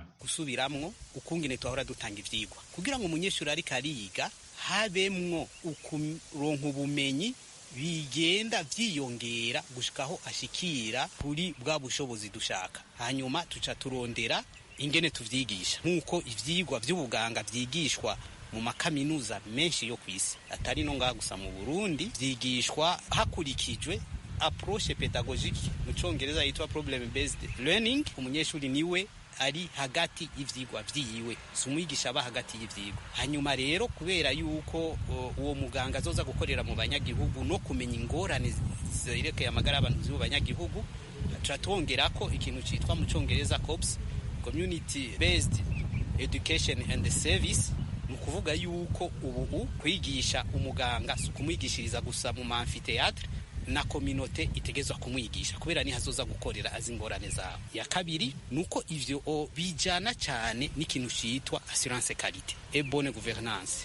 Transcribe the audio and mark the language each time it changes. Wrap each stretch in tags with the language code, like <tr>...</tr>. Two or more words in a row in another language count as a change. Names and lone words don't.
<rn>Gusubiramwo ukungene twahora dutanga ivyigwa kugira ngo umunyeshuri ariko ariga habemwo ukuronka ubumenyi bigenda vyiyongera gushikaho ashikira kuri bwa bushobozi dushaka. Hanyuma tuca turondera ingene tuvyigisha nk'uko ivyigwa vy'ubuganga vyigishwa mu makaminuza menshi yo kwisi atari no ngaha gusa mu Burundi vyigishwa hakurikijwe</rn> <fr>approche pédagogique</fr> <rn>mu Congereza yitwa</rn> <en>problem based learning.</en> <rn>Umunyeshuri niwe ari hagati y'ivyigwa vyiwe sumwigisha aba hagati y'ivyigwa. Hanyuma rero kubera yuko uwo muganga azoza gukorera mu banyagihugu no kumenya ingorane zerekeye amagara y'abantu mu banyagihugu turatwongerako ikintu citwa mu Congereza COBS,</rn> <en>community based education and service.</en> <rn>Nukuvuga yuko ubu kwigisha umuganga kumwigishiriza gusa mu amphithéâtre na communauté itegezwa kumwigisha kubera ni hazoza gukorera azingorane zawe. Ya kabiri nuko ivyo bijana cyane n'ikintu citwa</rn> <fr>assurance qualité et bonne gouvernance.</fr>